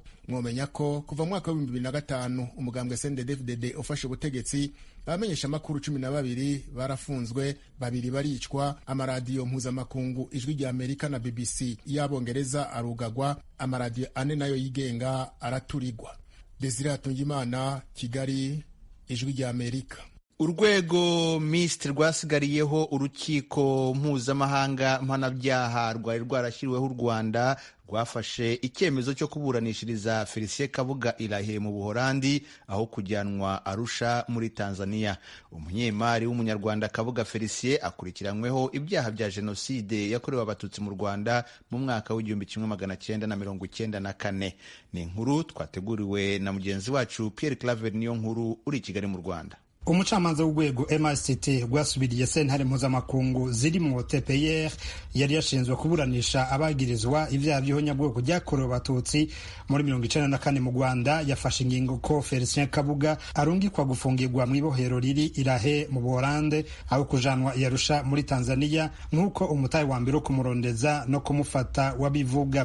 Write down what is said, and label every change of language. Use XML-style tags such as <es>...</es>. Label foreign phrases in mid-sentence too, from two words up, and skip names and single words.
<rn>Mwomenya ko kuva mu mwaka wa 2005 umugambwe CNDD-FDD ufashe ubutegetsi, abamenyeshamakuru 12 barafunzwe, 2 baricwa, amaradiyo mpuzamakungu Ijwi rya Amerika na BBC y'Abongereza arugagwa, amaradiyo 4 nayo yigenga araturigwa. Riratinda, Kigali, Ijwi rya Amerika.</rn> <rw>Urwego Minisitiri rwasigariyeho urukiko mpuzamahanga mpanabyaha rwari rwarashyiriweho u Rwanda rwafashe icyemezo cyo kuburanishiriza Felicien Kabuga Irahe mu Buholandi aho kujyanwa Arusha muri Tanzania. Umunyemari w'umunyarwanda Kabuga Felicien akurikiranyweho ibyaha bya jenoside yakorewe abatutsi mu Rwanda mu mwaka w'1994. Ni inkuru twateguriwe na mugenzi wacu Pierre Claver niyo nkuru uri i Kigali mu Rwanda.</rw> <rn>Umucamanza w'urwego MICT rwasubiriye sentare mpuzamakungu zirimo TPR yari yashinzwe kuburanisha abagirizwa ibyaha by'ihonyabwoko byakorewe abatutsi muri 1994 mu Rwanda yafashe ingingo ko Felicien Kabuga arungikwa gufungirwa mu ibohero riri Irahe mu Buholande aho kujanwa Arusha muri Tanzania nk'uko umutahe wa mbere kumurondeza no kumufata wabivuga.</rn>